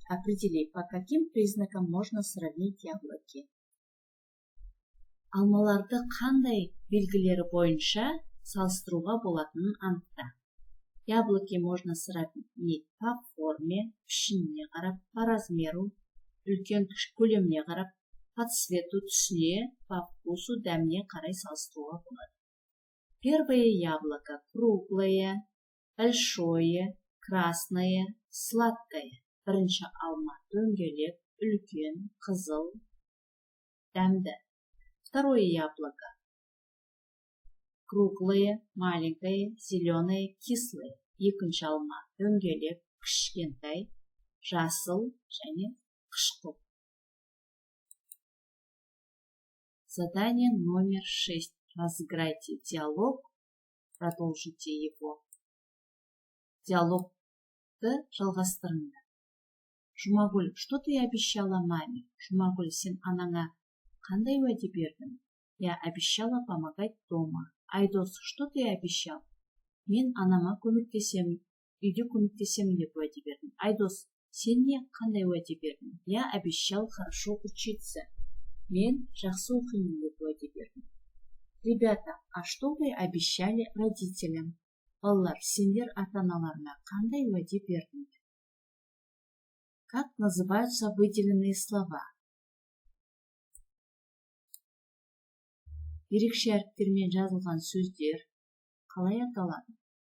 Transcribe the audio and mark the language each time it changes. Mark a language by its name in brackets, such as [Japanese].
[Russian] Определи, по каким признакам можно сравнить яблоки. [Kazakh] Алмаларды қандай белгілері бойынша салыстыруға болатынын анықта. [Russian] Яблоки можно сравнить по форме, [Kazakh] пішініне қарап, [Russian] по размеру, [Kazakh] үлкен көлеміне қарап, [Russian] по цвету [Kazakh] түсіне, [Russian] по вкусу [Kazakh] дәміне қарай салыстыруға болады. [Russian] Первое яблоко круглое, большое, красное, сладкое. [Kazakh] Бірінші алма дөңгелек, үлкен, қызыл, дәмді. [Russian] Второе яблоко круглое, маленькое, зеленое, кислое. [Kazakh] Екінші алма дөңгелек, кішкентай, жасыл және қышқыл. [Russian] Задание номер 6. Разыграйте диалог, продолжите его. [Kazakh] Диалогты жалғастырыңдар. [Russian] Жұмагүл, что ты обещала маме? [Kazakh] Жұмагүл, сен анаңа қандай уәде бердің? [Russian] Я обещала помогать дома. Айдос, что ты обещал? [Kazakh] Мен анама көмектесемін, үйде көмектесемін деп уәде бердім. Айдос, сен не қандай уәде бердің? [Russian] Я обещал хорошо учиться. [Kazakh] Мен жақсы оқимын деп уәде бердім. [Russian] Ребята, а что вы обещали родителям? [Kazakh] Балалар, сендер ата-аналарына қандай уәде бердіңдер? [Russian] Как называются выделенные слова? [Kazakh] Ерекше әріптермен жазылған сөздер қалай аталады?